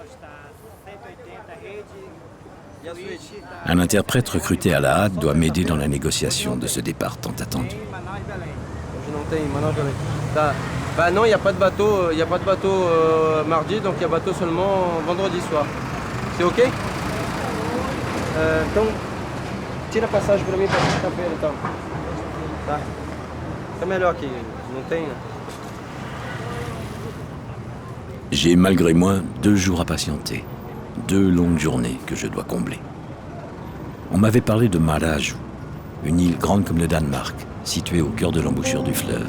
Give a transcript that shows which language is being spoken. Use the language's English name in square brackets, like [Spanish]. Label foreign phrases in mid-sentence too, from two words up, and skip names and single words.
[French] Un interprète recruté à la hâte doit m'aider dans la négociation de ce départ tant attendu. Bah non, il n'y a pas de bateau, mardi, donc il y a bateau seulement vendredi soir. C'est ok? [Portuguese] Então, tira a passagem para mim para quinta-feira então. Tá? É melhor aqui, não tem, né? [French] J'ai malgré moi 2 jours à patienter, 2 longues journées que je dois combler. On m'avait parlé de Maraju, une île grande comme le Danemark, située au cœur de l'embouchure du fleuve.